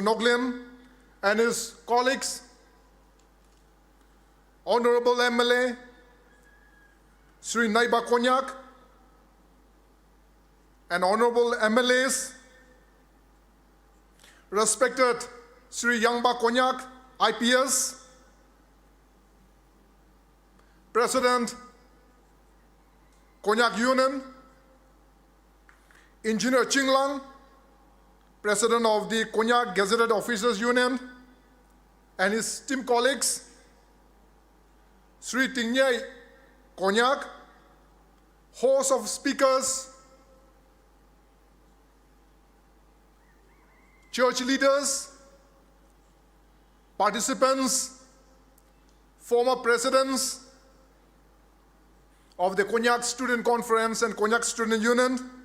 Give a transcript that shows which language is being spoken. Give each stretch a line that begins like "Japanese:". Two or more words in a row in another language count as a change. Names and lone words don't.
English: Noglim, and his colleagues, Honorable MLA, Sri Naiba Konyak, and Honorable MLAs, respected Sri Yangba Konyak, IPS, President, Konyak Union, Engineer Chinglang, President of the Konyak Gazetted Officers Union, and his team colleagues, Sri Tingnyai Konyak, host of speakers, church leaders, participants, former presidents of the Konyak Student Conference and Konyak Student Union.